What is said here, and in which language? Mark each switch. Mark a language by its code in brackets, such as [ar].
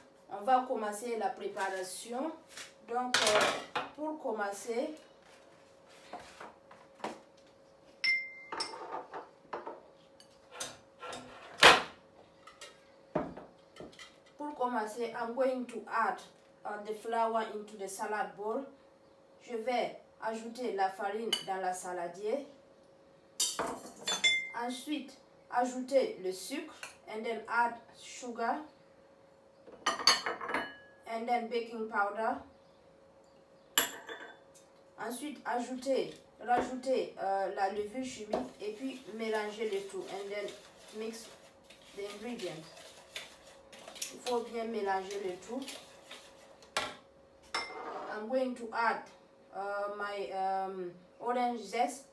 [fr] On va commencer la préparation. Donc, pour commencer, [en] I'm going to add the flour into the salad bowl. [fr] Je vais ajouter la farine dans la saladier. Ensuite, ajouter le sucre, [en] and then add sugar, and then baking powder. [fr] Ensuite, rajouter la levure chimique et puis mélanger le tout, [en] and then mix the ingredients. [fr] Il faut bien mélanger le tout. [en] I'm going to add my orange zest.